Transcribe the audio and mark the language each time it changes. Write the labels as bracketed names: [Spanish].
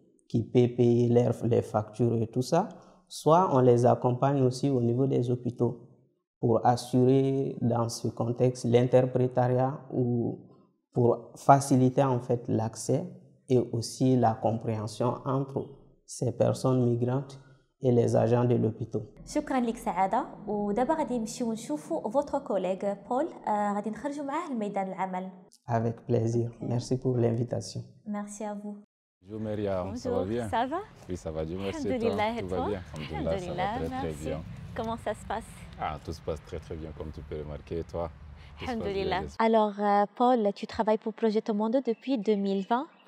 [French] qui peut payer les factures et tout ça, soit on les accompagne aussi au niveau des hôpitaux pour assurer dans ce contexte l'interprétariat ou pour faciliter en fait l'accès et aussi la compréhension entre ces personnes migrantes et les agents de l'hôpital. [Arabic] شكرا لك سعادة. ودابا غادي نمشيو نشوفوا [French] votre collègue [Arabic] Paul غادي نخرجوا معاه لميدان العمل. [French] Avec plaisir. Merci pour l'invitation. Merci à vous. Bonjour Myriam, ça va bien? Ça va? Oui, ça va, Dieu merci. [Arabic] Alhamdulillah, [French] Tout et va toi? bien? Alhamdulillah, ça va très très bien. Comment ça se passe? Ah, tout se passe très très bien comme tu peux remarquer, et toi? [Arabic] Alhamdulillah. [French] Alors Paul, tu travailles pour Progetto Mondo depuis 2020?